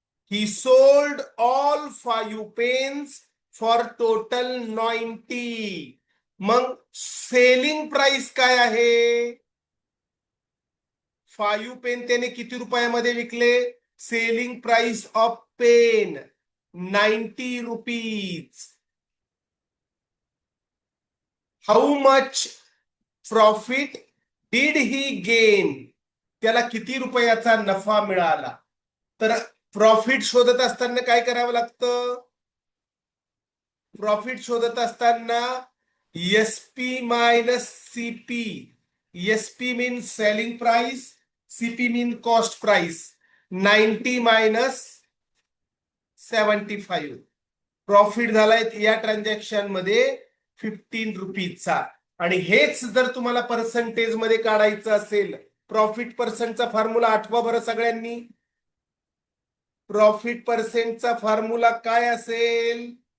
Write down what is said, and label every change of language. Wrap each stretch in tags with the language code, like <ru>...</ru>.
<en>He sold all 5 pens for total 90.</en> <mr>मग selling price काय आहे? 5 पेन त्याने किती रुपयामध्ये विकले?</mr> <en>Selling price of pen 90 rupees. How much profit did he gain?</en> <mr>त्याला किती रुपयाचा नफा मिळाला? तर प्रॉफिट शोधत असताना काय करावं लागतं? प्रॉफिट शोधत असताना SP minus CP.</mr> <en>SP means selling price, CP mean cost price. 90 minus 75.</en> <mr>प्रॉफिट झालाय या ट्रान्झॅक्शन मध्ये 15 रुपीजचा. आणि हेच जर तुम्हाला पर्सेंटेज मध्ये काढायचं असेल, प्रॉफिट पर्सेंटचा फॉर्म्युला आठवा बरं सगळ्यांनी. प्रॉफिट पर्सेंटचा फॉर्म्युला काय असेल?</mr>